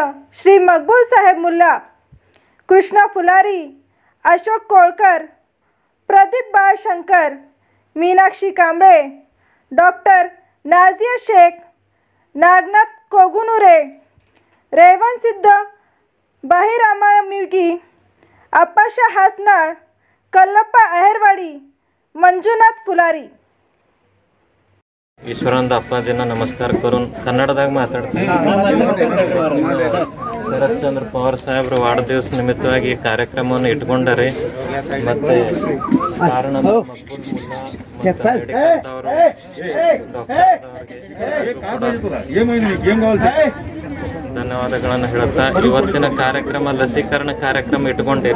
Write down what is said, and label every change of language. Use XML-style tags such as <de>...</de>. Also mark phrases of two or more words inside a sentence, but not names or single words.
<mr>श्री मकबूल साहेब मुल्ला, कृष्णा फुलारी, अशोक कोळकर, प्रदीप बाळशंकर, मीनाक्षी कांबळे, डॉक्टर नाजिया शेख, नागनाथ कोगुनुरे, रेवन सिद्ध, बाहिरामा मिगी, अप्पाशा हासनाळ, कल्लप्पा अहेरवाडी, मंजुनाथ फुलारी।</mr> <kn>ಈಶ್ವರಂದ ಅಪ್ಪಾಜಿನ ನಮಸ್ಕಾರ ಕरून ಕನ್ನಡದಾಗ ಮಾತಾಡ್ತೀನಿ। ಶರತ್ಚಂದ್ರ ಪವಾರ್ ಸಾಹೇಬ್ರ ವಾಢದಿವಸ ನಿಮಿತ್ತವಾಗಿ ಕಾರ್ಯಕ್ರಮವನ್ನು ಇಟ್ಕೊಂಡಾರೆ। ಮತ್ತೆ ಕಾರಣದ ಧನ್ಯವಾದಗಳನ್ನು ಹೇಳುತ್ತಾ ಇವತ್ತಿನ ಕಾರ್ಯಕ್ರಮ ಲಸಿಕರಣ ಕಾರ್ಯಕ್ರಮ ಇಟ್ಕೊಂಡಿರಿ।</kn>